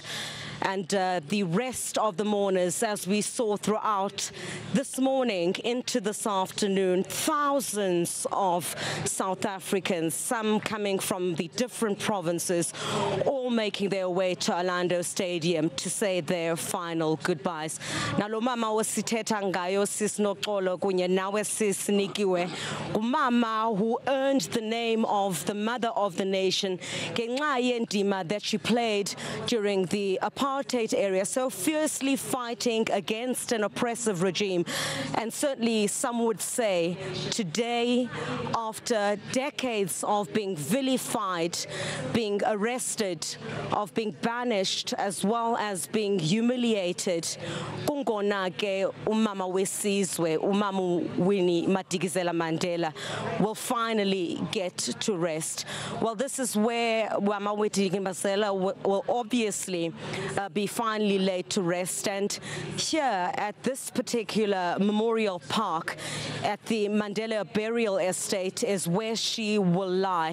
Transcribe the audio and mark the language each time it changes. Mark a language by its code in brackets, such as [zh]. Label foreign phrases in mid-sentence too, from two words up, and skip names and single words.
[en] And the rest of the mourners, as we saw throughout this morning into this afternoon, thousands of South Africans, some coming from the different provinces, all making their way to Orlando Stadium to say their final goodbyes. [xh] Nalo mama wasithetha ngayo sis Nokolo kunye nawe sis Nikiwe, umama [en] who earned the name of the mother of the nation [xh] ngenxa yendima [en] that she played during the apartheid area, so fiercely fighting against an oppressive regime. And certainly some would say today, after decades of being vilified, being arrested, of being banished, as well as being humiliated, [xh] kungona ke umama wesizwe, umama Winnie Mandela Mandela [en] will finally get to rest. Well, this is where Mama Winnie Mandela will obviously be finally laid to rest. And here at this particular memorial park at the Mandela Burial Estate is where she will lie.